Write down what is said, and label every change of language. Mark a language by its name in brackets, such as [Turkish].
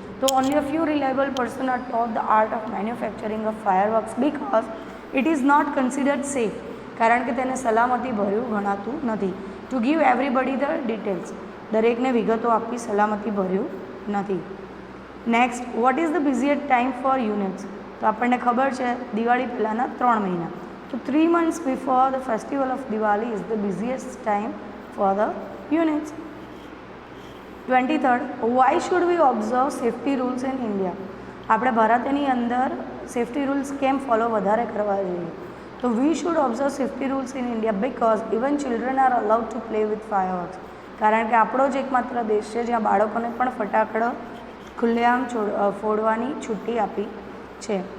[English] તો only a few reliable person are taught the art of manufacturing of fireworks because it is not considered safe, [Gujarati] કારણ કે તેને સલામતી ભર્યું ગણાતું નથી. [English] to give everybody the details, [Gujarati] દરેકને વિગતો આપવી સલામતી ભર્યું નથી. [English] Next, what is the busiest time for units? [Gujarati] તો આપણને ખબર છે દિવાળી પહેલાંના 3 મહિના. [English] તો 3 months before the festival of Diwali is the busiest time for the units. 23rd, why should we observe safety rules in India? [Gujarati] આપણે ભારતની અંદર સેફ્ટી રૂલ્સ કેમ ફોલો વધારે કરવા જોઈએ? [English] તો we should observe safety rules in India because even children are allowed to play with fireworks, [Gujarati] કારણ કે આપણો જ એકમાત્ર દેશ છે જ્યાં બાળકોને પણ ફટાકડો ખુલ્લેઆમ ફોડવાની છુટ્ટી આપી છે.